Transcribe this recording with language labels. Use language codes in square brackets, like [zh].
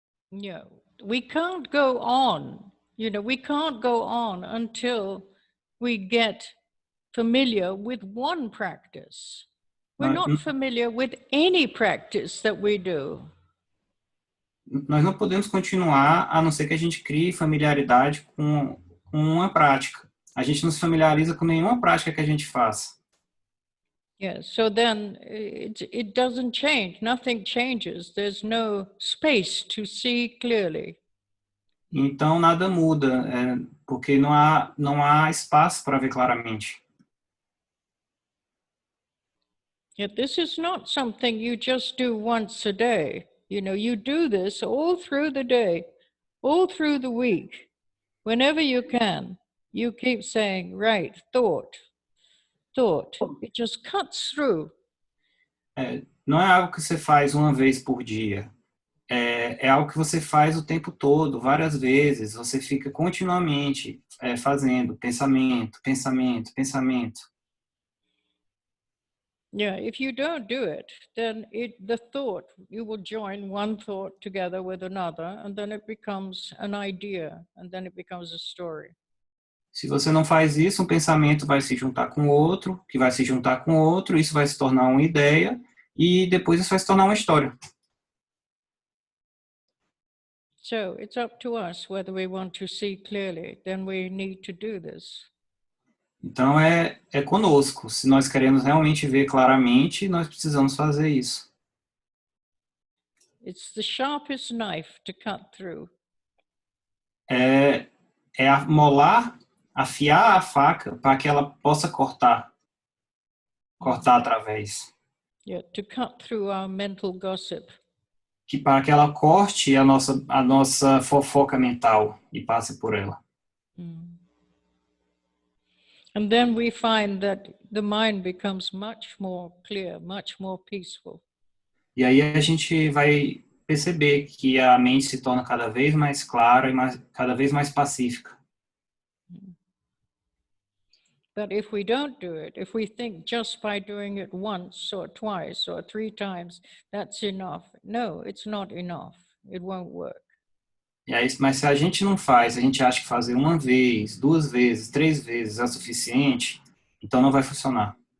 [en] Yeah, we can't go on, we can't go on until we get familiar with one practice. We're not familiar with any practice that we do. [pt] Nós não podemos continuar a não ser que a gente crie familiaridade com uma prática. A gente não se familiariza com nenhuma prática que a gente faça. [en] Yeah, so then it doesn't change. Nothing changes. There's no space to see clearly. [pt] Então nada muda, porque não há espaço para ver claramente. [en] Yeah, this is not something you just do once a day. You do this all through the day. all through the week, whenever you can, you keep saying, right, thought. It just cuts through. [pt] Não é algo que você faz uma vez por dia. É algo que você faz o tempo todo, várias vezes. Você fica continuamente fazendo pensamento, pensamento, pensamento. [en] Yeah, if you don't do it, then the thought, you will join one thought together with another, and then it becomes an idea, and then it becomes a story. [pt] Se você não faz isso, um pensamento vai se juntar com outro, que vai se juntar com outro, isso vai se tornar uma ideia, e depois isso vai se tornar uma história. [en] So it's up to us whether we want to see clearly, then we need to do this. [pt] Então é conosco. Se nós queremos realmente ver claramente, nós precisamos fazer isso. [en] It's the sharpest knife to cut through. [pt] É afiar a faca para que ela possa cortar através. [en] Yeah, to cut through our mental gossip. [pt] Para que ela corte a nossa fofoca mental e passe por ela. [en] And then we find that the mind becomes much more clear, much more peaceful. [pt] E aí a gente vai perceber que a mente se torna cada vez mais clara e cada vez mais pacífica. [en] But if we don't do it, if we think just by doing it once or twice or 3 times, that's enough. No, it's not enough. It won't work. [pt] Mas se a gente não faz, a gente acha que fazer uma vez, 2 vezes, 3 vezes é suficiente, então não vai funcionar.